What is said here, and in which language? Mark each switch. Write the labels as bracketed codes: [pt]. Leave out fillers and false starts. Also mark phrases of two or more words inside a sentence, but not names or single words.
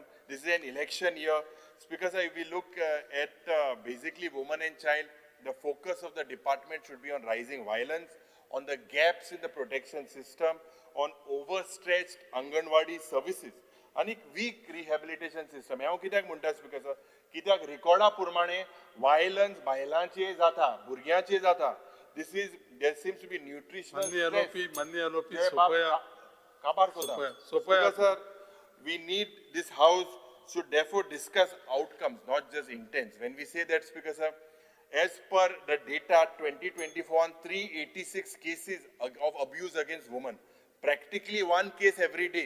[en] This is an election year. Speaker sir, if we look at basically women and child, the focus of the department should be on rising violence, on the gaps in the protection system, on overstretched Anganwadi services, and weak rehabilitation system. [kok] हांव कित्याक म्हणटा [en] Speaker sir, [kok] कित्याक रिकॉर्डा प्रमाणे violence बायलांचेर जाता, भुरग्यांचेर जाता. [en] There seems to be nutritional stress. [kok] काबार कोता. [en] Speaker sir, we need this house should therefore discuss outcomes, not just intents. When we say that, Speaker sir, as per the data 2024 on 386 cases of abuse against women, practically one case every day.